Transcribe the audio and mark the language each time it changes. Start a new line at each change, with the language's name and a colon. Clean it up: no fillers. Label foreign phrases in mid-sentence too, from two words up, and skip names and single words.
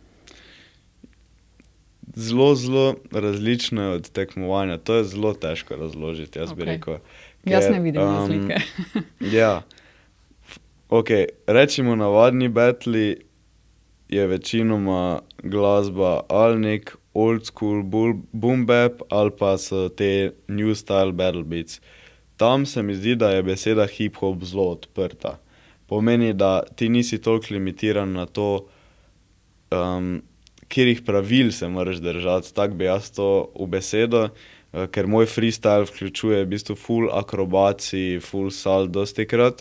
Slovenian: Zelo različno je od tekmovanja. To je zelo težko razložiti, jaz bi rekel. Jaz ne vidim razlike. Ja. Rečimo, navadni battli je večinoma glasba ali nek
English: old school boom bap
Slovenian: ali pa so te
English: new style battle beats.
Slovenian: Tam se mi zdi, da je beseda hip-hop zelo odprta. Pomeni, da ti nisi toliko limitiran na to, katerih pravil se moraš držati, tako bi jaz to v besedo, ker moj freestyle vključuje v bistvu ful akrobacij, ful salt dostikrat.